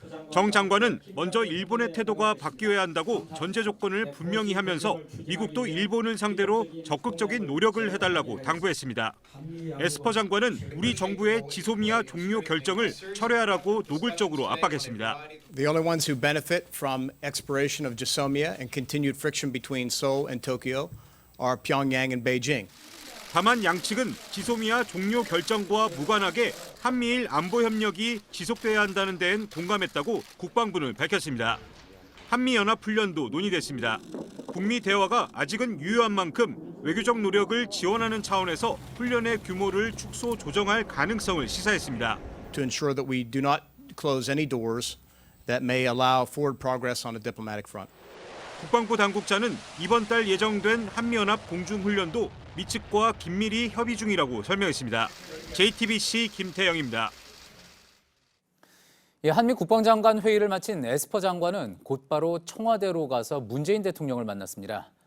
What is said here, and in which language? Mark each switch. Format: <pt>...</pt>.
<ko>정 장관은 먼저 일본의 태도가 바뀌어야 한다고 전제 조건을 분명히 하면서 미국도 일본을 상대로 적극적인 노력을 해달라고 당부했습니다. 에스퍼 장관은 우리 정부의 지소미아 종료 결정을 철회하라고 노골적으로 압박했습니다.</ko> <en>The only ones who benefit from expiration of Jisomia and continued friction between Seoul and Tokyo are Pyongyang and Beijing.</en> <ko>다만 양측은 지소미아 종료 결정과 무관하게 한미일 안보 협력이 지속돼야 한다는 데엔 공감했다고 국방부는 밝혔습니다. 한미연합훈련도 논의됐습니다. 북미 대화가 아직은 유효한 만큼 외교적 노력을 지원하는 차원에서 훈련의 규모를 축소 조정할 가능성을 시사했습니다.</ko> <en>To ensure that we do not close any doors that may allow forward progress on a diplomatic front.</en> <ko>국방부 당국자는 이번 달 예정된 한미연합 공중훈련도 미 측과 긴밀히 협의 중이라고 설명했습니다. JTBC 김태영입니다. 한미 국방장관 회의를 마친 에스퍼 장관은 곧바로 청와대로 가서 문재인 대통령을 만났습니다.</ko>